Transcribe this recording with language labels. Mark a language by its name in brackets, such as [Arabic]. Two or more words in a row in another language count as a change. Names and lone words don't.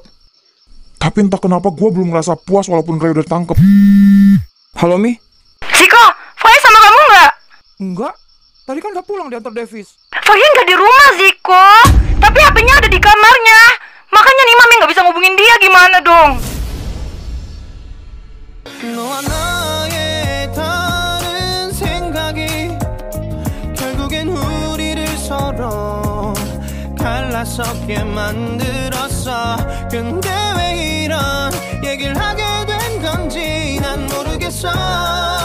[Indonesian] Tapi entah kenapa gue belum ngerasa puas walaupun Ray udah ditangkep. Halo Mi? Ziko, Faya sama kamu nggak? Enggak, tadi kan udah pulang diantar Davis. Faya nggak di rumah, Ziko. Tapi HP-nya ada di kamarnya. Makanya nih Mami nggak bisa ngubungin dia, gimana dong? [Korean] 너와 나의 다른 생각이 결국엔 우리를 서로 갈라서게 만들었어. 근데 왜 이런 얘기를 하게 된 건지 난 모르겠어.